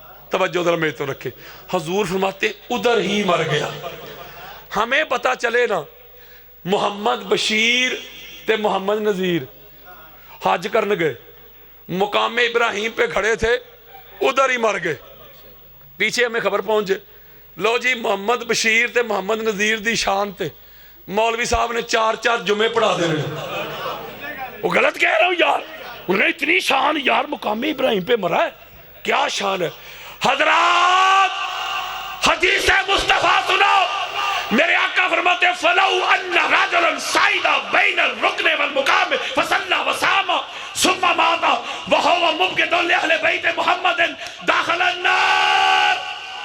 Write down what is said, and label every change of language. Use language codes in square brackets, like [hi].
[ur] توجہ ذرا میرے تو رکھے. حضور فرماتے ادھر ہی مر گیا. ہمیں پتا چلے نا, محمد بشیر تے محمد نذیر حج کرن گئے, مقام ابراہیم پہ کھڑے تھے, ادھر ہی مر گئے. پیچھے ہمیں خبر پہنچے, لو جی محمد بشیر تے محمد نذیر دی شان تے مولوی صاحب نے 4 جمعے پڑھا دے رہے. وہ غلط کہہ رہا ہوں یار, انہیں اتنی شان یار مقام ابراہیم پہ مرا ہے, کیا شان ہے. حضرات حدیث مصطفیٰ سنو, میرے آقا فرماتے [ar] فَلَوْ أَنَّ رَجُلًا صَعِدَ بَيْنَ الرُّكْنِ وَالْمُقَامِ فَصَلَّى وَصَامَ ثُمَّ مَاتَ وَهُوَ مُبْغِضٌ لِأَهْلِ بَيْتِ مُحَمَّدٍ دَخَلَ النَّارِ.